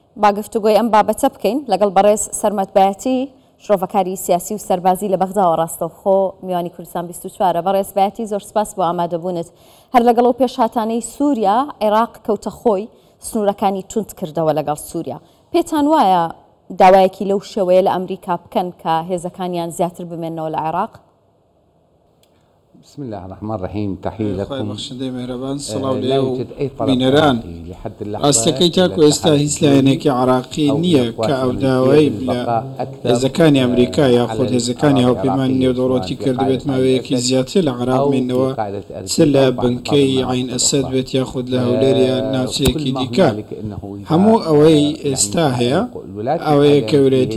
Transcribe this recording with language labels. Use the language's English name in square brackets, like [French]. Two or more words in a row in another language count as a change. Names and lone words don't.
[Central Kurdish] با گفتوگۆی ئەم بابەتە بکەین لەگەڵ بەڕێز سەرمەد بایەتی شرۆڤەکاری سیاسی و سەربازی لە بەغداوە ڕاستەوخۆ میوانی کوردستان 24 بەڕێز بایەتی زۆر سپاس بۆ ئامادەبوونت هەر لەگەڵ و پێشهاتانەی سووریا عێراق کەوتە خۆی سنوورەکانی تونت کردەوە لەگەڵ سووریا پێتان وایە داوایەکی لەو شێوەیە لە ئەمریکا بکەن کە هێزەکانیان زیاتر بمێنەوە لە عێراق؟ [Arabic] بسم الله الرحمن الرحيم تحية لكم [Central Kurdish] بەخشندەی مێرەبان سڵاو لێ و بینەران ئاستەکەی تاکو ئێستا هیچ لایەنێکی عراقی نییە کە ئەو داوای لە هێزەکانی ئەمریکا یاخود هێزەکانی هاوپەیمانی نێودەوڵەتی کردبێت ماوەیەکی زیاتر لە عێراق بینەوە چ لە بنکەی عین ئەسەد بێت یاخود لە هەولێریە ناوچەیەکی دیکە هەموو ئەوەی ئێستا هەیە ئەوەیە کە ویلایەتە